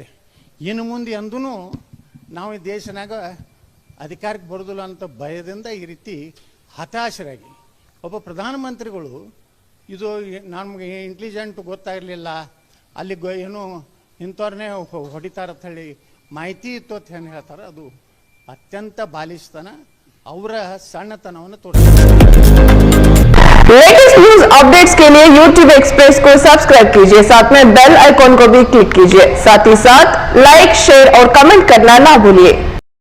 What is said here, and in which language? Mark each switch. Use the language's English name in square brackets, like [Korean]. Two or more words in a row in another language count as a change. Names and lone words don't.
[Kannada] ಇನ್ನು ಮುಂದೆ ಎಂದೂ ನಾವು ಈ ದೇಶನಾಗ ಅಧಿಕಾರಕ್ಕೆ ಬರೋದಿಲ್ಲ ಅಂತ ಭಯದಿಂದ ಈ ರೀತಿ ಹತಾಶರಾಗಿ ಒಬ್ಬ ಪ್ರಧಾನಮಂತ್ರಿಗಳು ಇದು ನಮಗೆ ಇಂಟೆಲಿಜೆಂಟ್ ಗೊತ್ತಾಗಿರಲಿಲ್ಲ, ಅಲ್ಲಿ ಏನು ಇಂಥವ್ರನ್ನೇ ಹೊಡಿತಾರೆ ಅಂತ ಹೇಳಿ ಮಾಹಿತಿ ಇತ್ತು ಅಂತ ಏನು ಹೇಳ್ತಾರೆ, ಅದು ಅತ್ಯಂತ ಬಾಲಿಶತನ, ಅವರ ಸಣ್ಣತನವನ್ನು ತೋರಿಸ್ತಾರೆ. [English] latest news updates [Hindi] के लिए YouTube एक्सप्रेस को सब्सक्राइब कीजिए, साथ में [English] bell icon [Hindi] को भी क्लिक कीजिए। साथ ही साथ लाइक, शेयर और कमेंट करना ना भूलिए।